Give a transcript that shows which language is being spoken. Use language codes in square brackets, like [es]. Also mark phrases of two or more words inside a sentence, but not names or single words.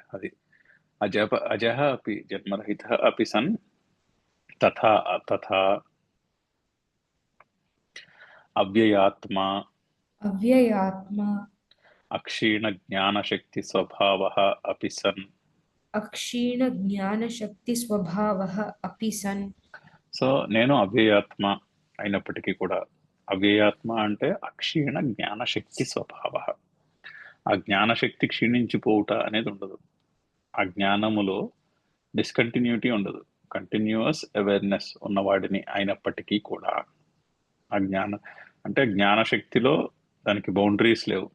[sa] అది అజహ అపి జన్మరహిత అపి సన్ తథా తథా అవ్యయాత్మ अव्ययात्मा అక్షీణ జ్ఞానశక్తి స్వభావ అపి సన్. अक्षीण ज्ञानशक्ति स्वभावः अपि सन् [te] సో నేను అవ్యయాత్మ అయినప్పటికీ కూడా, అవ్యయాత్మ అంటే [sa] అక్షీణ జ్ఞానశక్తి స్వభావ. [te] ఆ జ్ఞానశక్తి క్షీణించిపోవుట అనేది ఉండదు. ఆ జ్ఞానములో డిస్కంటిన్యూటీ ఉండదు. [en] continuous awareness [te] ఉన్నవాడిని అయినప్పటికీ కూడా ఆ జ్ఞానశక్తిలో దానికి బౌండరీస్ లేవు.